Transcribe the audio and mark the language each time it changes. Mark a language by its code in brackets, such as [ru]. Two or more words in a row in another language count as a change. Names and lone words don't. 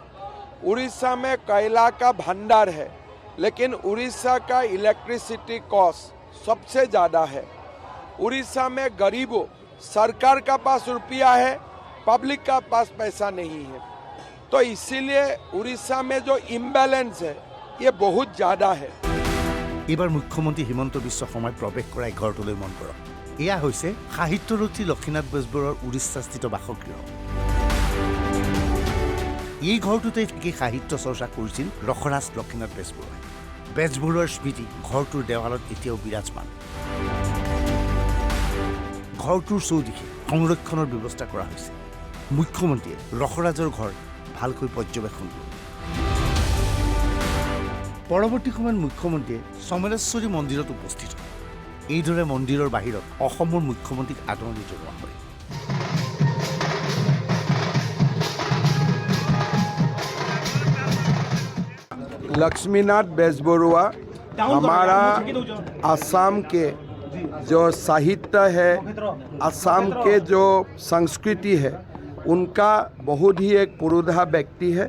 [hi] उड़ीसा में कोयला का भंडार है, लेकिन उड़ीसा का [en] electricity cost [hi] सबसे ज़्यादा है। उड़ीसा में गरीबों, सरकार का पास रुपया है, पब्लिक का पास पैसा नहीं है, तो इसीलिए उड़ीसा में जो इम्बैलेंस है ये बहुत ज़्यादा है। [as] এইবাৰ মুখ্যমন্ত্ৰী হিমন্ত বিশ্ব শৰ্মাই প্ৰৱেশ কৰা ঘৰটোলৈ মন কৰক। এয়া হৈছে সাহিত্যৰথী লক্ষ্মীনাথ বেজবৰুৱাৰ উৰিষ্যাস্থিত বাসগৃহ। এই ঘৰটোতে থাকি সাহিত্য চৰ্চা কৰিছিল ৰসৰাজ লক্ষ্মীনাথ বেজবৰুৱাই। বেজবৰুৱাৰ স্মৃতি ঘৰটোৰ দেৱালত এতিয়াও বিৰাজমান। ঘৰটোৰ চৌদিশে সংৰক্ষণৰ ব্যৱস্থা কৰা হৈছে। মুখ্যমন্ত্ৰীয়ে ৰসৰাজৰ ঘৰ ভালকৈ পৰ্যবেক্ষণ কৰে। পৰৱৰ্তী সময়ত মুখ্যমন্ত্ৰীয়ে সমলেশ্বৰী মন্দিৰত উপস্থিত হয়। এইদৰে মন্দিৰৰ বাহিৰত অসমৰ মুখ্যমন্ত্ৰীক আদৰণি জনোৱা হয়। [hi] लक्ष्मीनाथ बेजबरुआ हमारा असम के जो साहित्य है, असम के जो संस्कृति है, उनका बहुत ही एक पुरुधा व्यक्ति है।